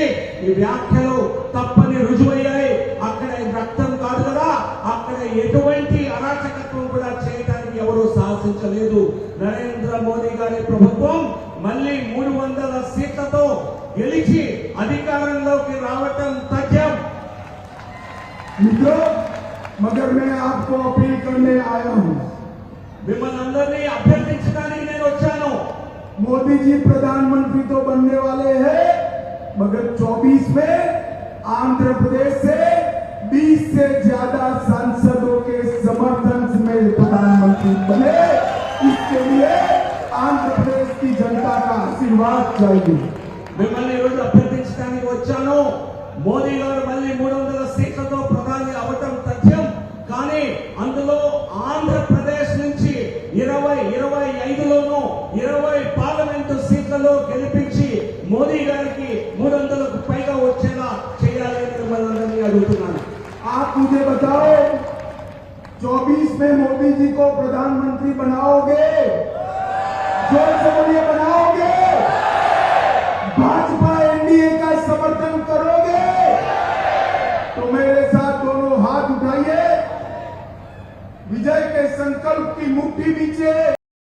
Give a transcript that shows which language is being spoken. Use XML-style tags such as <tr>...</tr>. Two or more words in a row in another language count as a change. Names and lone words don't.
<te>ఈ వ్యాఖ్యలు తప్పని రుజువయ్యాయి. అక్కడ రక్తం కాదు కదా, అక్కడ ఎటువంటి అరాచకత్వం కూడా చేయడానికి ఎవరూ సాహసించలేదు. నరేంద్ర మోదీ గారి ప్రభుత్వం మళ్ళీ 300 సీట్లతో గెలిచి అధికారంలోకి రావటం తథ్యం.</te> <hi>मित्रों, मगर मैं आपको अपील करने आया हूं,</hi> <te>మిమ్మల్ని అందరినీ అభ్యర్థించడానికి నేను వచ్చాను.</te> <hi>मोदी जी प्रधानमंत्री तो बनने वाले हैं, मगर 24 में आंध्र प्रदेश से 20 से ज्यादा सांसदों के समर्थन में प्रधानमंत्री बने। इसके लिए आंध्र प्रदेश की जनता का आशीर्वाद चाहिए।</hi> <te>మిమ్మల్ని ఈరోజు అభ్యర్థించడానికి వచ్చాను. మోదీ గారు మళ్ళీ 300 సీట్లతో ప్రధాని అవటం తథ్యం. కానీ అందులో ఆంధ్రప్రదేశ్ నుంచి 25లోనూ 20 పార్లమెంటు సీట్లలో గెలిపించి మోదీ గారికి 300కు పైగా వచ్చేలా చేయాలి అని మిమ్మల్ని అడుగుతున్నాను.</te> <hi>आप मुझे बताओ, 24 में मोदी जी को प्रधानमंत्री बनाओगे? जोर से बोलिए, बनाओगे? भाजपा एनडीए का समर्थन करोगे? तो मेरे साथ दोनों हाथ उठाइए, विजय के संकल्प की मुट्ठी नीचे</hi>